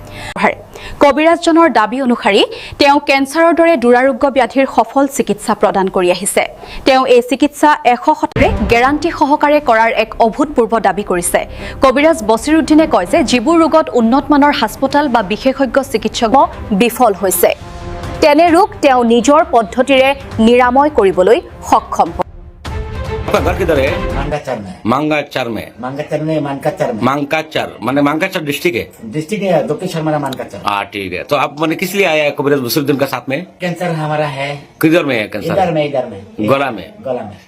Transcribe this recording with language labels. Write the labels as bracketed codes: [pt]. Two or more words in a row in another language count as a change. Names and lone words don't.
[as] কবিৰাজজনৰ দাবী অনুসৰি তেওঁ কেঞ্চাৰৰ দৰে দুৰাৰোগ্য ব্যাধিৰ সফল চিকিৎসা প্ৰদান কৰি আহিছে তেওঁ এই চিকিৎসা 100% গেৰাণ্টি সহকাৰে কৰাৰ এক অভূতপূৰ্ব দাবী কৰিছে কবিৰাজ বছিৰ উদ্দিনে কয় যে যিবোৰ ৰোগত উন্নত মানৰ হাস্পতাল বা বিশেষজ্ঞ চিকিৎসক বিফল হৈছে তেনে ৰোগ তেওঁ নিজৰ পদ্ধতিৰে নিৰাময় কৰিবলৈ সক্ষম [hi] आपका घर किधर है? मांगाचर में मांगाचर में मांगाचर में मानकाचर में मांगाचर माने मांगाचर डिस्ट्रिक्ट है। डिस्ट्रिक्ट है दक्षिण शर्मा मानकाचर हाँ ठीक है। तो आप मैंने किस लिए आया है कबीरदास बसीरुद्दीन का साथ में? कैंसर हमारा है किधर में है कैंसर? इधर में गला में गला में